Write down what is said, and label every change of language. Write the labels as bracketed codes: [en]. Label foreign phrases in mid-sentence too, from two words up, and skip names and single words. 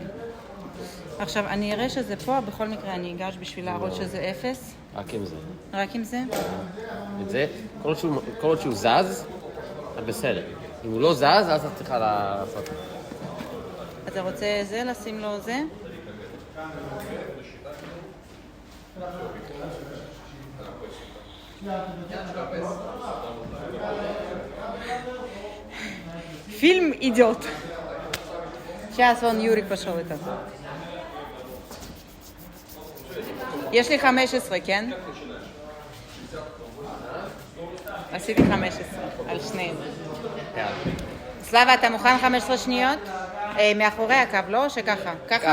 [he] עכשיו, אני אראה שזה פה, בכל מקרה אני אגש בשביל להראות שזה 0. רק עם זה. רק עם זה? את זה, כל עוד שהוא זז, זה בסדר. אם הוא לא זז, אז את צריכה לעשות. אתה רוצה זה, לשים לו זה? [ru] Film идет. Сейчас вон Юрик пошел это. [he] יש לי 15, כן? עשיתי 15 על שניהם. סלאבה, אתה מוכן 15 שניות? מאחורי הקו, לא? או שככה? ככה?